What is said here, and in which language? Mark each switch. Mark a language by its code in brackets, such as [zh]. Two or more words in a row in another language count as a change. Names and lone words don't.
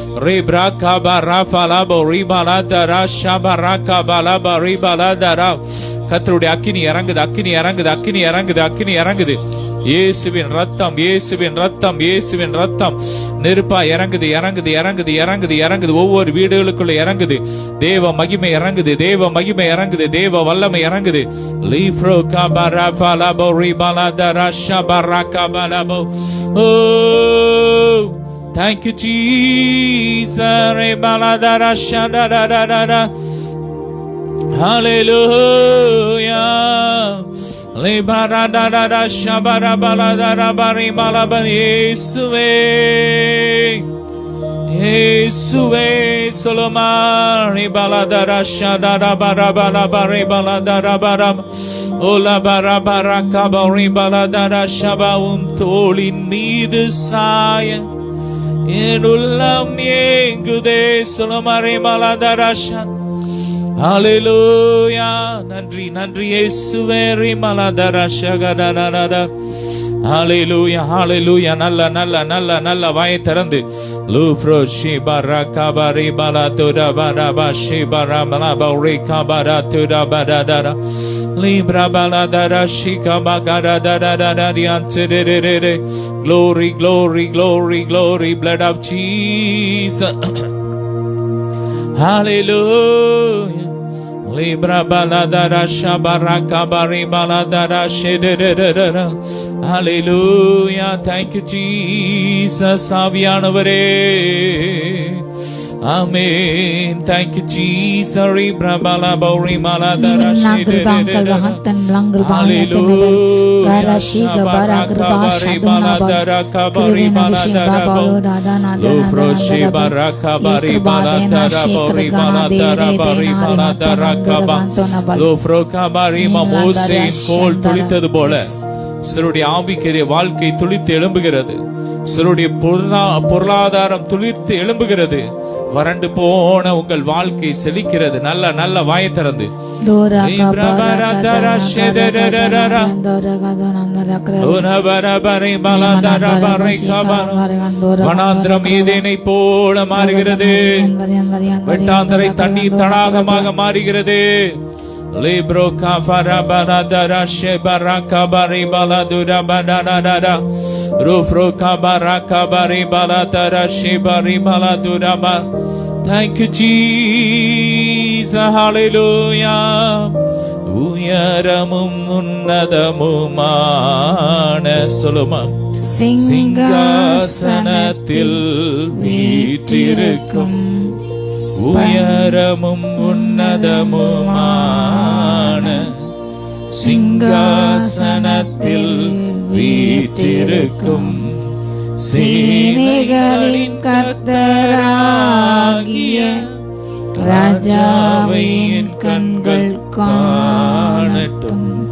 [ta] கர்த்தருடைய அக்கினி இறங்குது, அக்கினி இறங்குது, அக்கினி இறங்குது, அக்கினி இறங்குது. இயேசுவின் ரத்தம், இயேசுவின் ரத்தம், இயேசுவின் ரத்தம் நெருப்பா இறங்குது, இறங்குது, இறங்குது, இறங்குது, இறங்குது. ஒவ்வொரு வீடுகளுக்குள்ள இறங்குது. தேவ மகிமை இறங்குது, தேவ மகிமை இறங்குது, தேவ வல்லமை இறங்குது. [en] Thank you, Jesus. Hallelujah. Yesue Solomari baladara shadara barabara bare baladara baram ola barabara kabari baladara shabaum tolin [ta] மீது சாய என் உள்ளம் ஏங்குதே Solomari baladara shad. Hallelujah. நன்றி நன்றி இயேசுவே. ரிமலதர ஷகதரதர ஹalleluya ஹalleluya நல்ல நல்ல நல்ல நல்ல வாயை திறந்து லூப்ரோ ஷிபரா கபரி பலா துடா படா ஷிபரா பலா பௌரி கபரா துடா படா libra bala dara shika bagara dara dara diantere. [en] Glory glory glory glory blood of Jesus. Hallelujah. Libra baladara shabaraka bari baladara shedededededa. Hallelujah. Thank you Jesus. Aviyanavare. Amen. Thank you Jesus. Libra bala bauri maladara shededededa. Hallelujah. Shabaraka bari baladara kabari baladara Lufro shibaraka bari baladara bauri baladara bari baladara லோப்ரோ கபாரி [ta] மோசேயின் கோல் துளித்தது போல சிலருடைய ஆவிக்குரிய வாழ்க்கை துளித்து எழும்புகிறது. சிலருடைய பொருளாதாரம் துளிர்த்து எழும்புகிறது. வறண்டு போன உங்கள் வாழ்க்கை செழிக்கிறது. நல்ல நல்ல வாயை திறந்து வனாந்திரம் ஏதேனை போல மாறுகிறது. வெட்டாந்தரை தண்ணீர் தடாகமாக மாறுகிறது. Libro kafara baladara shebara kabari baladura badadada Rufro kabara kabari baladara shebari baladura ba. [en] Thank you Jesus. Hallelujah. [ta] உயரமும் உன்னதமுமான சொலோமன் சிங்காசனத்தில் வீற்றிருக்கும் உயரமும் உன்னதமுமான சிங்காசனத்தில் வீற்றிருக்கும் சேனைகளின் கர்த்தராகிய ராஜாவை என் கண்கள் காணட்டும்.